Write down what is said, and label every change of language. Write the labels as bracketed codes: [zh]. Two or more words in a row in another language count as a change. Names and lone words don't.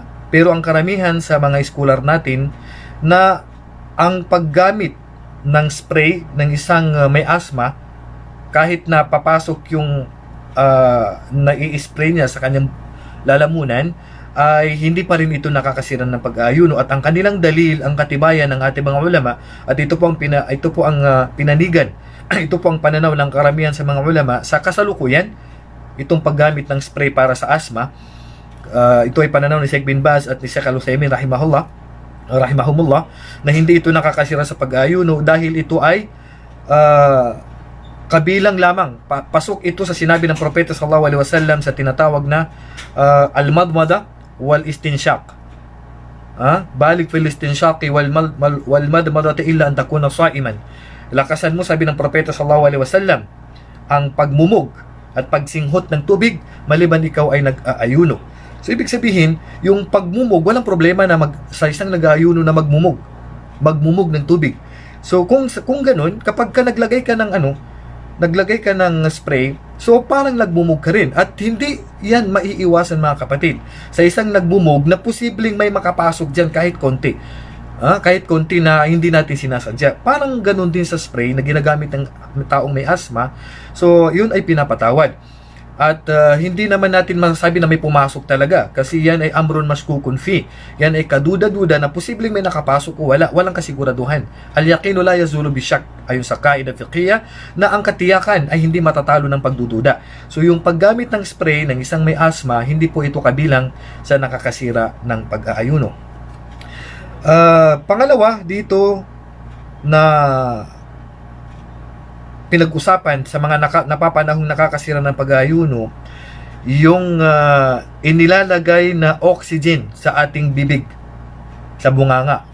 [tl] Pero ang karamihan sa mga scholar natin na ang paggamit ng spray ng isang may asthma, kahit na papasok yung nai-spray niya sa kanyang lalamunan, ay hindi pa rin ito nakakasira ng pag-aayuno. At ang kanilang dalil, ang katibayan ng ating mga ulama, at ito po ang pinanigan ito po ang pananaw ng karamihan sa mga ulama sa kasalukuyan, itong paggamit ng spray para sa asthma. Ito ay pananaw ni Sheikh bin Baz at ni Sheikh Al-Utsaimin rahimahumullah, na hindi ito nakakasira sa pag-aayuno dahil ito ay kabilang lamang, pasok ito sa sinabi ng Propeta [ar] صلى الله عليه وسلم [tl] sa tinatawag na [ar] المضمضة والاستنشاق. بالغ في الاستنشاق والمضمضة إلا أن تكون صائما. [tl] Lakasan mo, sabi ng Propeta [ar] صلى الله عليه وسلم, [tl] ang pagmumog at pagsinghot ng tubig maliban ikaw ay nag-aayuno. So ibig sabihin, yung pagmumog, walang problema na sa isang nag-aayuno na magmumog ng tubig. So kung ganun, kapag ka naglagay ka ng spray, so parang nagmumog ka rin. At hindi yan maiiwasan, mga kapatid, sa isang nagmumog na posibleng may makapasok dyan kahit konti. Kahit konti na hindi natin sinasadya. Parang ganun din sa spray na ginagamit ng taong may asthma. So yun ay pinapatawad. At hindi naman natin masasabi na may pumasok talaga, kasi yan ay [ar] أمر مشكوك فيه. [tl] Yan ay kaduda-duda na posibleng may nakapasok o wala. Walang kasiguraduhan. [ar] اليقين لا يزول بالشك, [tl] ayon sa [ar] قاعدة فقهية, [tl] na ang katiyakan ay hindi matatalo ng pagdududa. So yung paggamit ng spray ng isang may asthma, hindi po ito kabilang sa nakakasira ng pag-aayuno. Pangalawa dito na pinag-usapan sa mga napapanahong nakakasira ng pag-aayuno, yung inilalagay na oxygen sa ating bibig, sa bunganga.